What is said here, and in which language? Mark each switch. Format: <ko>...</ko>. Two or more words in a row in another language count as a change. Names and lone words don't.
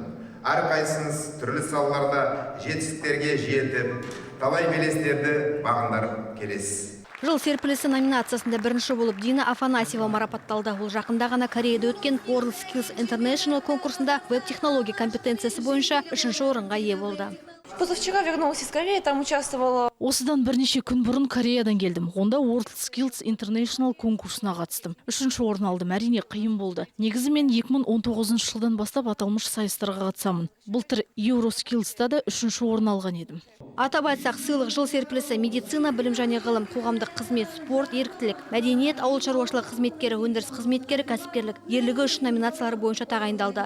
<kk>Әрқайсыңыз түрлі салаларда жетістіктерге жетіп, талай белестерді бағындырып келесіз. Жыл серпілісі номинациясында бірінші болып Дина Афанасьева марапатталды. Ол жақында ғана Кореяда өткен World Skills International конкурсында веб-технология компетенциясы бойынша 3-ші орынға ие болды.</kk> <ru>Позавчера вернулась из Кореи, там участвовала.</ru> <kk>Осыдан бірнеше күн бұрын Кореядан келдім. Онда World Skills International конкурсына қатыстым. 3-ші орын алдым. Әрине қиын болды. Негізі мен 2019 жылдан бастап аталмыш сайыстарға қатысамын. Былтыр Euroskills'та да 3-ші орын алған едім. Атап айтсақ, сыйлық жыл серпілісі медицина, білім және ғылым, қоғамдық қызмет, спорт, еріктілік, мәдениет, ауыл шаруашылық қызметкері, өндіріс қызметкері, кәсіпкерлік, ерлігі үшін номинациялары бойынша тағайындалды.</kk>